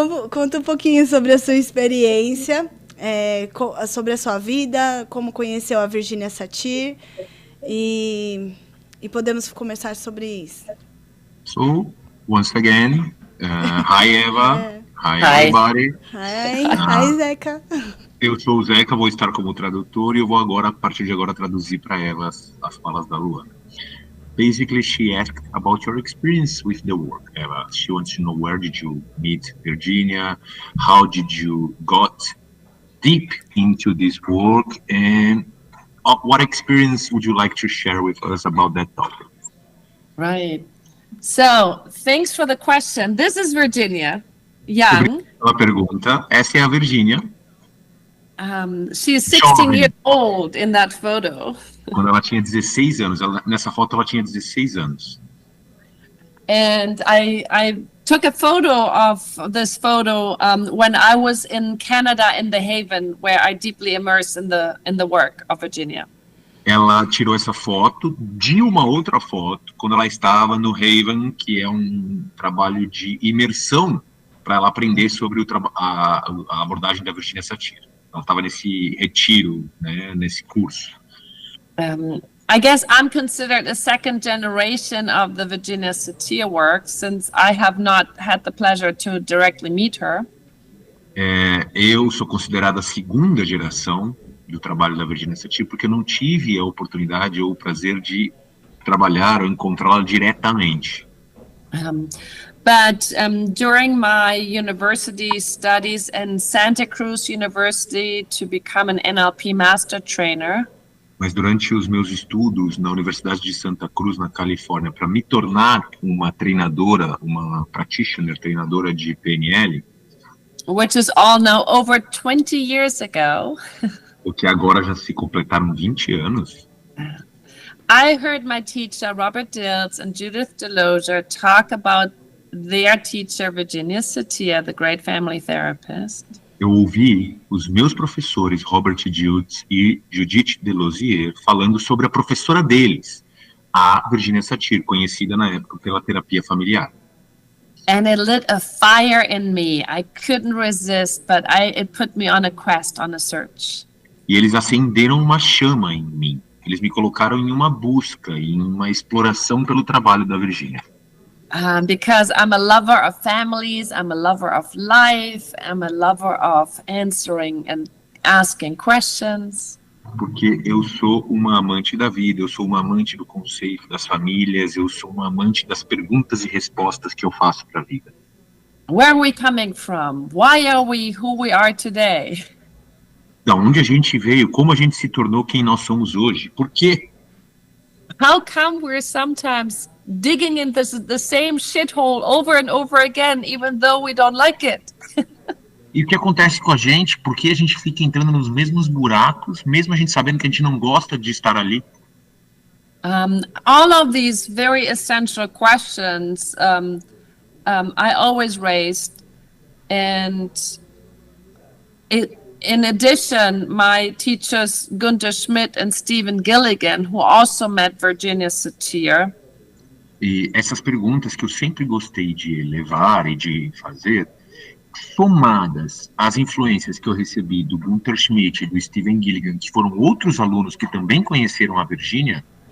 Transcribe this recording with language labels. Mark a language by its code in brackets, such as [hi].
[pt] Conta um pouquinho sobre a sua experiência, sobre a sua vida, como conheceu a Virginia Satir e podemos começar sobre isso. [en] So, once again, hi Eva, hi everybody. Hi Zeca. [pt] Eu sou o Zeca, vou estar como tradutor e eu vou agora, a partir de agora, traduzir para Eva as falas da Luana. [en] Basically, she asked about your experience with the work, Eva. She wants to know where did you meet Virginia, how did you got deep into this work, and what experience would you like to share with us about that topic? Right. So, thanks for the question. This is Virginia Young. [pt] Ela pergunta, essa é a Virginia. She's 16 years old in that photo. Quando ela tinha 16 anos. Nessa foto ela tinha 16 anos. [en] And I took a photo of this photo when I was in Canada in the Haven, where I deeply immersed in the work of Virginia. [pt] Ela tirou essa foto de uma outra foto quando ela estava no Haven, que é um trabalho de imersão para ela aprender sobre a abordagem da Virginia Satir. Ela estava nesse retiro, né, nesse curso. [en] I guess I'm considered a second generation of the Virginia Satir work, since I have not had the pleasure to directly meet her. [pt] Eu sou considerada a segunda geração do trabalho da Virginia Satir, porque eu não tive a oportunidade ou o prazer de trabalhar ou encontrá-la diretamente. [en] But during my university studies in Santa Cruz University to become an NLP Master Trainer, [pt] mas durante os meus estudos na Universidade de Santa Cruz, na Califórnia, para me tornar uma treinadora, uma practitioner, treinadora de PNL, [en] which is all now over 20 years ago, [pt] o que agora já se completaram 20 anos, [en] I heard my teacher Robert Dills and Judith Delosier talk about their teacher Virginia Satir, the great family therapist. [pt] Eu ouvi os meus professores Robert Dills e Judith Delosier falando sobre a professora deles, a Virginia Satir, conhecida na época pela terapia familiar. [en] And it lit a fire in me. I couldn't resist, but it put me on a quest, on a search. [pt] E eles acenderam uma chama em mim. Eles me colocaram em uma busca, em uma exploração pelo trabalho da Virginia. [en] Because I'm a lover of families, I'm a lover of life, I'm a lover of answering and asking questions. [pt] Porque eu sou uma amante da vida, eu sou uma amante do conceito das famílias, eu sou uma amante das perguntas e respostas que eu faço para a vida. [en] Where are we coming from? Why are we who we are today? [pt] Da onde a gente veio, como a gente se tornou quem nós somos hoje, por quê? [en] How come we're sometimes digging in the same shithole over and over again, even though we don't like it? [pt] E o que acontece com a gente? Por que a gente fica entrando nos mesmos buracos, mesmo a gente sabendo que a gente não gosta de estar ali? [en] All of these very essential questions I always raised, and in addition, my teachers Gunther Schmidt and Stephen Gilligan, who also met Virginia Satir. [pt] E essas perguntas que eu sempre gostei de levar e de fazer, somadas às influências que eu recebi do Gunther Schmidt e do Stephen Gilligan, que foram outros alunos que também conheceram a Virginia,